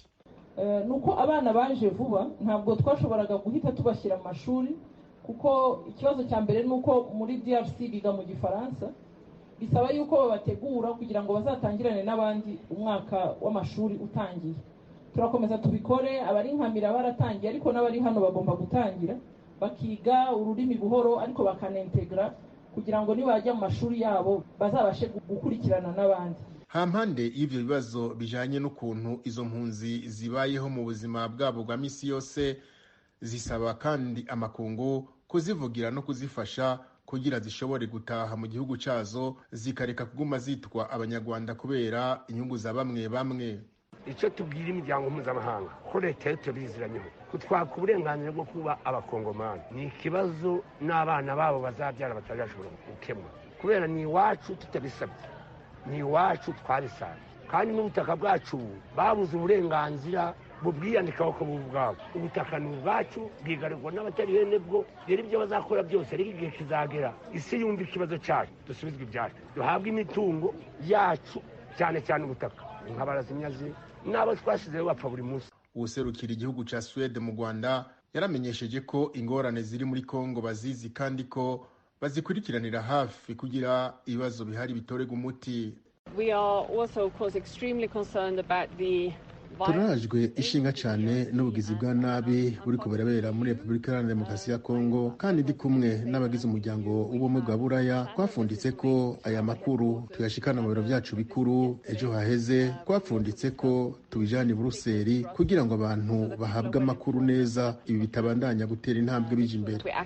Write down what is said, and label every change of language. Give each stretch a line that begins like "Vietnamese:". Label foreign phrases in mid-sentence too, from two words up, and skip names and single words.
Kinyarwanda: Nuko abana baje vuba ntabwo twashoboraga guhita tubashyira mu mashuri kuko ikibazo cya mbere nuko muri DRC biga mu Gifaransa, bisaba yuko babategura kugira ngo bazatangirane n'abandi umwaka w'amashuri utangiye. Turakomeza tubikore, abari nkamira baratangiye ariko n'abari hano bagomba gutangira bakiga ururimi buhoro ariko bakanentegra kugira ngo nibajya mu mashuri yabo bazabashe gukurikirana n'abandi.
Rundi: Hampande y'ivyo bibazo bijanye n'ukuntu izo mpunzi zibayeho mu buzima bwabo bwa misi yose, zisaba kandi amakungu kuzivugira no kuzifasha kugira zishobore gutaha mu gihugu cazo zikareka kuguma zitwa abanyarwanda kubera inyungu za bamwe bamwe.
Kinyarwanda: Icyo tubwira imiryango mpuzamahanga ko leta tubiziranyeho kutwaka uburenganzira bwo kuba abakongomani ni ikibazo n'abana babo bazabyara batazashobora gukemura kubera ni iwacu tutabisabye, ni iwacu twabisabye kandi n'ubutaka bwacu babuze uburenganzira bubwiyandikaho ko bubwabo. Ubutaka ni ubwacu bwigarirwa n'abatari bene bwo, rero ibyo bazakora byose ariko igihe kizagera isi yumva ikibazo cyacu dusubizwe ibyacu, duhabwe imitungo yacu cyane cyane ubutaka nk'abarazimyazi n'abo twasizeho bapfa buri munsi.
Rundi: Userukira igihugu ca Swede mu Rwanda yaramenyesheje ko ingorane ziri muri Kongo bazizi kandi ko bazikurikiranira hafi kugira ibibazo bihari bitorega umuti.
English: We are also of course extremely concerned about the
Rundi: turajwe ishinga cyane n'ubugizi bwa nabi buri kuberabera muri Repubulika Iharanira Demokarasi ya Kongo, kandi ndi kumwe n'abagize umuryango w'ubumwe bwa Buraya twafunditse ko aya makuru tuyashikana mu biro byacu bikuru. Ejo haheze twafunditse ko tubijana i Buruseli kugira ngo abantu bahabwe amakuru neza, ibi bitabandanya gutera intambwe bije imbere.